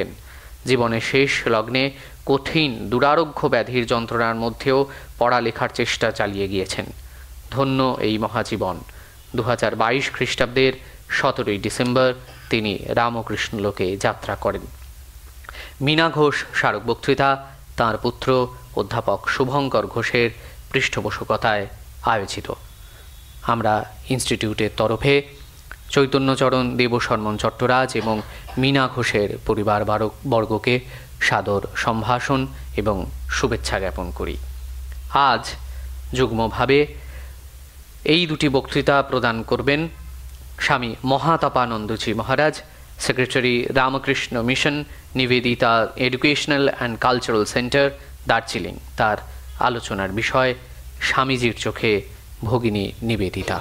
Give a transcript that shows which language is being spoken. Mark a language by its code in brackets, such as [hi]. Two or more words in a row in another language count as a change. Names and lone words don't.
[bn] জীবনের শেষ লগ্নে কঠিন দুরারোগ্য ব্যাধির যন্ত্রণার মধ্যেও পড়ালেখার চেষ্টা চালিয়ে গিয়েছেন। ধন্য এই মহাজীবন। 2022 খ্রিস্টাব্দের 17 ডিসেম্বর তিনি রামকৃষ্ণ লোকে যাত্রা করেন। মীনা ঘোষ স্মারক বক্তৃতা তার পুত্র অধ্যাপক শুভঙ্কর ঘোষের পৃষ্ঠপোষকতায় আয়োজিত। আমরা ইনস্টিটিউটের তরফে চৈতন্যচরণ দেবশর্মন চট্টরাজ এবং মীনা ঘোষের পরিবার বর্গকে সাদর সম্ভাষণ এবং শুভেচ্ছা জ্ঞাপন করি। আজ যুগ্মভাবে এই দুটি বক্তৃতা প্রদান করবেন স্বামী মহাতাপানন্দজি মহারাজ, সেক্রেটারি রামকৃষ্ণ মিশন নিবেদিতা এডুকেশনাল অ্যান্ড কালচারাল সেন্টার, দার্জিলিং। তার আলোচনার বিষয় স্বামীজির চোখে ভগিনী নিবেদিতা।